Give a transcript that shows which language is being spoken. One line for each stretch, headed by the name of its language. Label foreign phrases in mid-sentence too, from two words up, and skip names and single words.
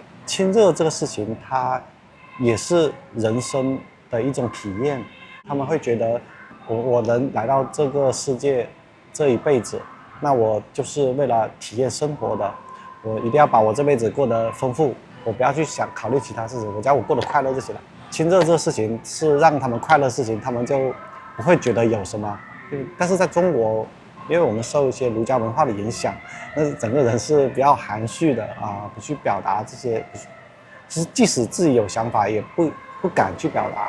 Chinese: 親熱這個事情，它也是人生的一種體驗，他們會覺得。我能來到這個世界這一輩子，那我就是為了體驗生活的，我一定要把我這輩子過得豐富，我不要去考慮其他事情，我只要我過得快樂就行了。親熱這個事情是讓他們快樂的事情，他們就不會覺得有什麼。但是在中國，因為我們受一些儒家文化的影響，那整個人是比較含蓄的不去表達這些，其實即使自己有想法，也不敢去表達，